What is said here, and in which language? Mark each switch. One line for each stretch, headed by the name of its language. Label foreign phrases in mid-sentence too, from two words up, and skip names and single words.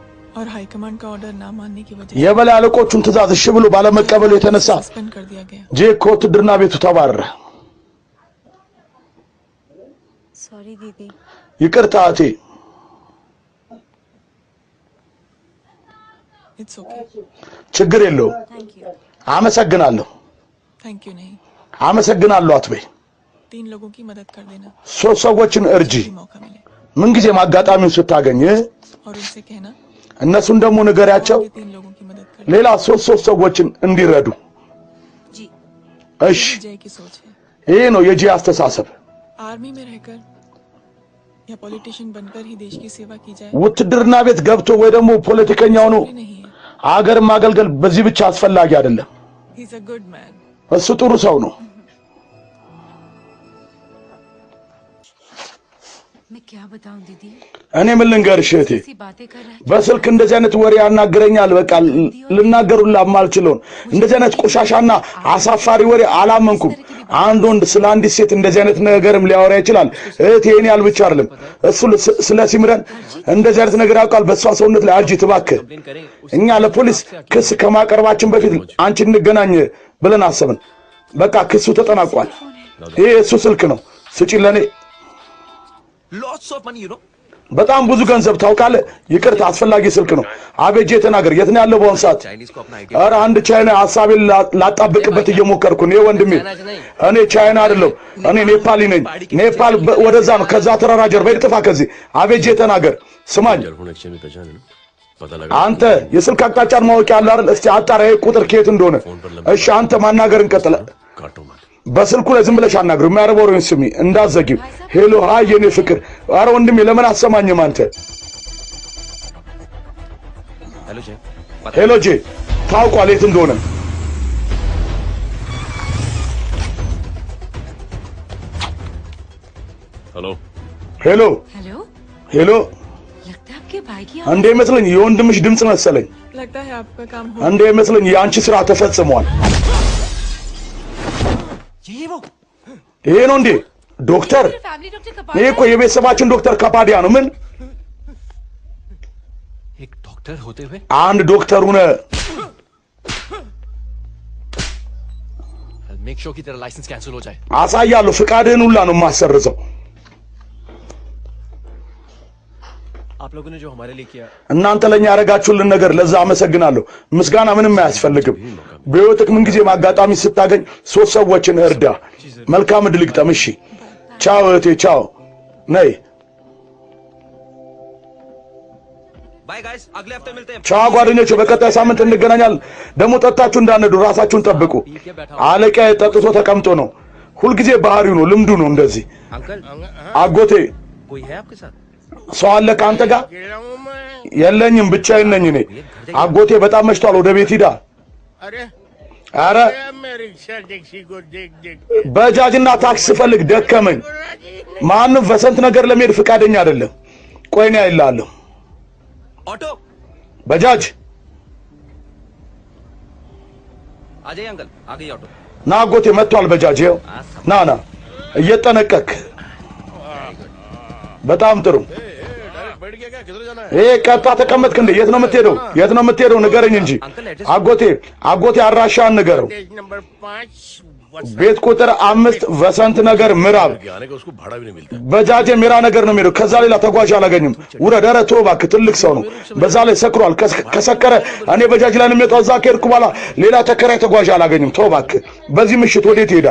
Hindi: और हाईकमांड का ऑर्डर ना मानने की वजह
Amharic: የበላይ አለቆቹን ትእዛዝ እሺ ብሎ ባለመቀበሉ የተነሳ
Hindi: से सस्पेंड कर दिया गया।
Amharic: ጄክ ውትድርና ቤቱ ተባረረ።
Hindi: सॉरी दीदी।
Amharic: ይቅርታ እቴ።
English: It's okay.
Amharic: ችግር የለውም።
English: Thank you.
Amharic: አመሰግናለሁ።
English: thank you
Hindi: नहीं,
Amharic: አመሰግናለሁ አትበይ።
Hindi: 3 लोगों की मदद कर देना
Amharic: 3 ሰዎችን እርጂ
Hindi: कि मौका मिले
Amharic: ምንጊዜም አጋጣሚውን ስታገኝ
Hindi: और उनसे कहना
Amharic: እነሱን ደግሞ ንገሪያቸው
Hindi: ये 3 लोगों की मदद कर
Amharic: ሌላ 3 ሰዎችን እንዲረዱ።
Hindi: जी।
Amharic: እሺ
Hindi: जय की सोच है।
Amharic: ይሄ ነው የጂ አስተሳሰብ።
Hindi: आर्मी में रहकर या पॉलिटिशियन बनकर ही देश की सेवा की जाए
Amharic: ውትድርና ቤት ገብቶ ወይ ደግሞ ፖለቲከኛ ሆኖ
Hindi: ये नहीं है।
Amharic: አገር ማገልገል በዚህ ብቻ አስፈላጊ አይደለም።
English: He is a good man.
Amharic: እሱ ጥሩ ሰው ነው።
Hindi: मैं क्या बताऊं दीदी?
Amharic: እኔ ምን ልንገርሽ እህቴ፣
Hindi: ऐसी बातें कर रहा है।
Amharic: በስልክ እንደዚህ አይነት ወሬ ያናግረኛል። በቃ ልናገሩላ ማልችለውን እንደዚህ አይነት ቆሻሻና አሳፋሪ ወሬ አላመንኩም። አንድ ወንድ ስለ አንዲት ሴት እንደዚህ አይነት ነገርም ሊያወራ ይችላል። እህቴ እኔ ያል ብቻ አይደለም እሱ ስለ ሲምረን እንደዚህ አይነት ነገር ያውቃል። በሷ ሰውነት ላይ አርጂ እባክህ፣ እኛ ለፖሊስ ክስ ከማቀርባችን በፊት አንቺ እንገናኝ ብለን አሰብን። በቃ ክሱ ተጠናቋል። ይሄ እሱ ስልክ ነው። ስጪ ለኔ።
English: Lots of money, you know.
Amharic: በጣም ብዙ ገንዘብ ታውቃለህ። ይቅርታ አስፈላጊ ስልክ ነው። አቤጄ ተናገር። የት ነው ያለው በአሁኑ ሰዓት?
Hindi: Chinese को अपना idea.
Amharic: ኧረ አንድ ቻይና ሐሳቤን ላጣብቅበት እየሞከርኩ ነው ወንድሜ። እኔ ቻይና አይደለም፣ እኔ ኔፓሊ ነኝ። ኔፓል ወደዛ ነው። ከዛ ተራራ ጀርባ ይጥፋ ከዚህ። አቤጄ ተናገር። ስማኝ አንተ የስልክ አቅጣጫን ማወቅ ያለ አይደል? እስቲ አጣራ ይሄ ቁጥር ከየት እንደሆነ። እሺ አንተ ማናገር እንቀጥል። በስልኩ ላይ ዝም ብለሽ አናግሩ። የሚያረበሩኝ ስሚ እንዳዘጊው። ሄሎ ሃይ የኔ ፍቅር። ኧረ ወንድሜ ለምን አሰማኝም አንተ?
English: Hello, Jay.
Amharic: ሄሎ ጄ ታውቋል የት እንደሆነ።
Hindi: हेलो
Amharic: ሄሎ
Hindi: हेलो।
Amharic: ሄሎ
Hindi: लगता है आपके भाई की
Amharic: እንዴ መስለኝ የወንድምሽ ድምጽ መሰለኝ።
Hindi: लगता है आपका काम हो
Amharic: እንዴ መስለኝ የአንቺ ስራ ተፈጽሟል።
Hindi: ये वो
Amharic: ይሄ ነው እንዴ ዶክተር?
Hindi: फैमिली डॉक्टर का
Amharic: ይሄ እኮ የቤተሰባችን ዶክተር ካፓዲያ ነው። ምን
Hindi: एक डॉक्टर होते हुए
Amharic: አንድ ዶክተር ሆነ
English: make sure
Hindi: कि तेरा लाइसेंस कैंसिल हो जाए।
Amharic: አሳያለሁ። ፍቃድህን ሁላ ነው የማሰርዘው።
Hindi: आप लोगों ने जो हमारे लिए किया
Amharic: እናንተ ለኛ ያረጋችሁልን ነገር ለዛ አመሰግናለሁ። ምስጋና ምንም አያስፈልግም። በህይወትህ ምን ጊዜ አጋጣሚ ስታገኝ 3 ሰዎችን እርዳ። መልካም ዕድል ይግጠም። እሺ ቻው እህቴ ቻው። ነይ
English: bye guys,
Hindi: अगले हफ्ते मिलते हैं।
Amharic: ቻው ጓደኞቼ፣ በቀጣይ ሳምንት እንገናኛለን። ደግሞ ጠጣችሁ እንዳነዱ ራሳችሁን ጠብቁ። አለቃዬ ጠጥቶ ተቀምጦ ነው። ሁልጊዜ ባህሪው ነው፣ ልምዱ ነው እንደዚህ።
Hindi: अंकल,
Amharic: አጎቴ
Hindi: कोई है आपके साथ?
Amharic: ሰው አለ ከአንተ ጋር? የለኝም፣ ብቻዬን ነኝ እኔ። አጎቴ በጣም መሽቷል፣ ወደ ቤት ሂዳ። አረ በጃጅና ታክሲ ስፈልግ ደከመኝ። ማንም በሰንት ነገር ለመሄድ ፍቃደኛ አይደለም። ቆይ እኔ አይልሃለሁ።
Hindi: ऑटो
Amharic: በጃጅ
Hindi: आ जाइए अंकल, आ गई ऑटो।
Amharic: ና አጎቴ መጥቷል በጃጅ። ይኸው ና ና እየጠነቀክ። በጣም ጥሩ። ይሄ ቀጣ ተቀመጥክ እንዴ? የት ነው የምትሄደው? የት ነው የምትሄደው? ንገረኝ እንጂ አጎቴ አድራሻህን ንገረው። ቤት ቁጥር 5 በሰንት ነገር ምዕራብ። በጃጄ ሜራ ነገር ነው የሚሄደው። ከዛ ሌላ ተጓዥ አላገኝም። ውረድ። ኧረ ተው እባክህ፣ ትልቅ ሰው ነው። በዛ ላይ ሰክሯል። ከሰከረ እኔ በጃጅ ላይ ነው የሚወጣው። እዛ ከሄድኩ በኋላ ሌላ ተከራይ ተጓዥ አላገኝም። ተው እባክህ። በዚህ ምሽት ወዴት ይሄዳል?